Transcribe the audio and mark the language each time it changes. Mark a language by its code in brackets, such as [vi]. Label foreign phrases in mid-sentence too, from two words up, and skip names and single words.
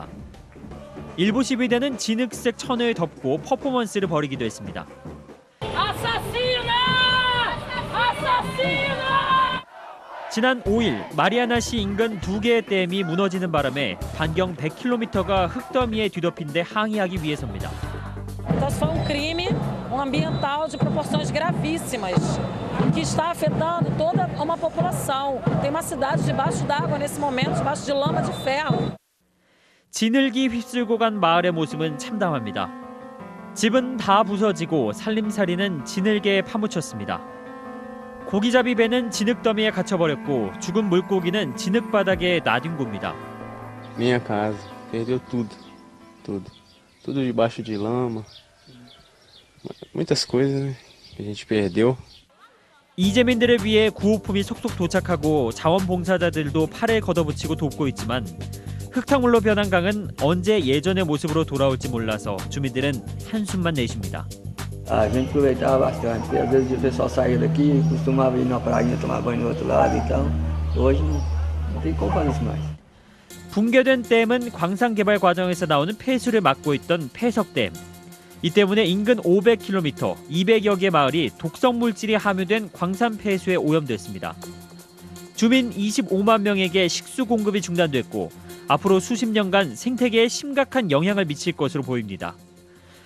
[ko] 일부 시위대는 진흙색 천을 덮고 퍼포먼스를 벌이기도 했습니다. 지난 5일 마리아나시 인근 2개의 댐이 무너지는 바람에 반경 100km가 흙더미에 뒤덮인 데 항의하기 위해서입니다. [pt] Então, foi crime ambiental de proporções gravíssimas que está afetando toda uma população. Tem uma cidade debaixo d'água nesse momento, debaixo de lama de ferro. [ko] 진흙이 휩쓸고 간 마을의 모습은 참담합니다. 집은 다 부서지고 살림살이는 진흙에 파묻혔습니다. 고기잡이 배는 진흙더미에 갇혀버렸고 죽은 물고기는 진흙 바닥에 나뒹굽니다. [pt] Minha casa perdeu tudo debaixo de lama, muitas coisas que a gente perdeu. [ko] 이재민들을 위해 구호품이 속속 도착하고 자원봉사자들도 팔을 걷어붙이고 돕고 있지만 흙탕물로 변한 강은 언제 예전의 모습으로 돌아올지 몰라서 주민들은 한숨만 내쉽니다. [pt] A gente aproveitava bastante, porque às vezes o pessoal saía daqui e costumava ir na praia tomar banho no outro lado, então hoje não tem como fazer isso mais. [ko] 붕괴된 댐은 광산 개발 과정에서 나오는 폐수를 막고 있던 폐석댐. 이 때문에 인근 500km, 200여 개 마을이 독성 물질이 함유된 광산 폐수에 오염됐습니다. 주민 25만 명에게 식수 공급이 중단됐고 앞으로 수십 년간 생태계에 심각한 영향을 미칠 것으로 보입니다.